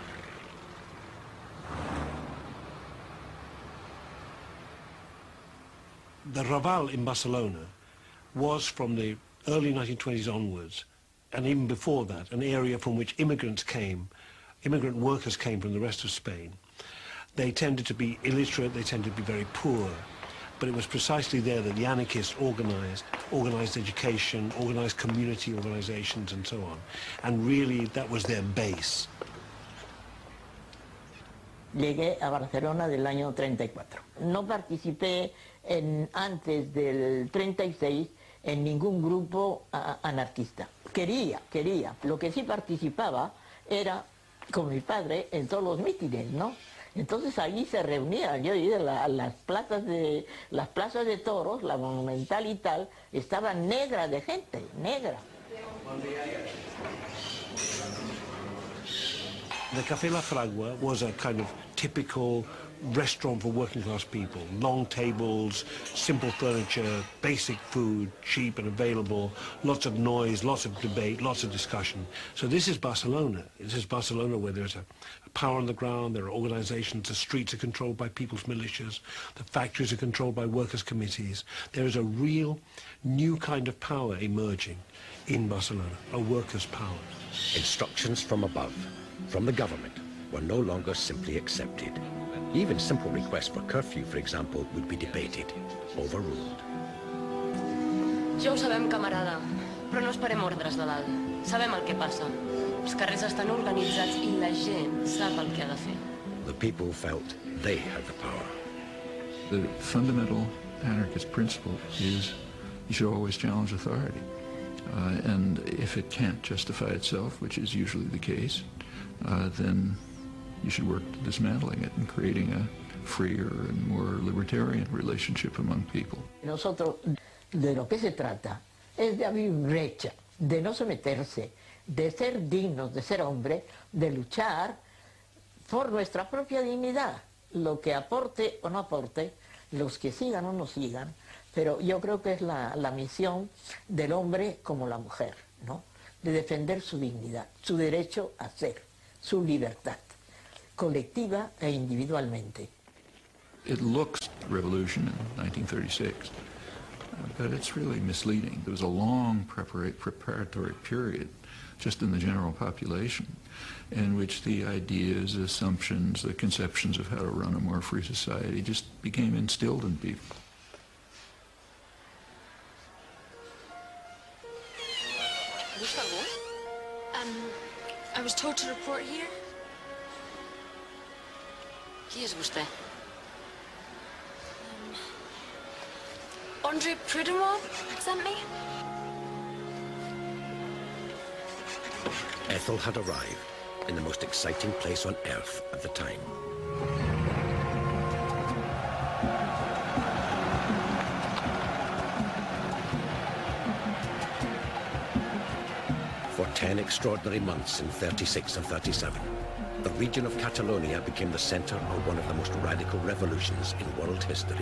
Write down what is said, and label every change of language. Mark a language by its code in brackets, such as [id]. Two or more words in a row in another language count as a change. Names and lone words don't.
[en] The Raval in Barcelona was, from the early 1920s onwards, and even before that, an area from which immigrant workers came from the rest of Spain. They tended to be illiterate, they tended to be very poor, but it was precisely there that the anarchists organised education, organised community organisations and so on, and really that was their base. [es] Llegué a Barcelona del año 34. No participé antes del 36 en ningún grupo anarquista. Quería. Lo que sí participaba era, con mi padre, en todos los mítines, ¿no? Entonces ahí se reunían, yo digo, las plazas de toros, la Monumental y tal, estaba negra de gente, negra. [en] The Café La Fragua was a kind of typical restaurant for working class people. Long tables, simple furniture, basic food, cheap and available, lots of noise, lots of debate, lots of discussion. So this is Barcelona. This is Barcelona where there's a power on the ground, there are organizations, the streets are controlled by people's militias, the factories are controlled by workers' committees. There is a real new kind of power emerging in Barcelona, a workers' power. Instructions from above, from the government, were no longer simply accepted. Even simple requests for curfew, for example, would be debated, overruled. [ca] Ja ho sabem, camarada, però no esperem ordres de dalt. Sabem el que passa. Els carrers estan organitzats i la gent sap el que ha de fer. [en] The people felt they had the power. The fundamental anarchist principle is you should always challenge authority. And if it can't justify itself, which is usually the case, then you should work to dismantling it and creating a freer and more libertarian relationship among people. [es] Nosotros, de lo que se trata, es de abrir brecha, de no someterse, de ser dignos, de ser hombres, de luchar por nuestra propia dignidad. Lo que aporte o no aporte, los que sigan o no sigan, pero yo creo que es la misión del hombre como la mujer, ¿no? De defender su dignidad, su derecho a ser, su libertad, colectiva e individualmente. [en] It looks revolution in 1936, but it's really misleading. There was a long preparatory period just in the general population in which the ideas, assumptions, the conceptions of how to run a more free society just became instilled in people. [ca] Busca algú? [en] I was told to report here. [ca] Qui és vostè? [en] Andre Prudhomme sent me. Ethel had arrived in the most exciting place on earth at the time. For 10 extraordinary months in 36 and 37, the region of Catalonia became the center of one of the most radical revolutions in world history.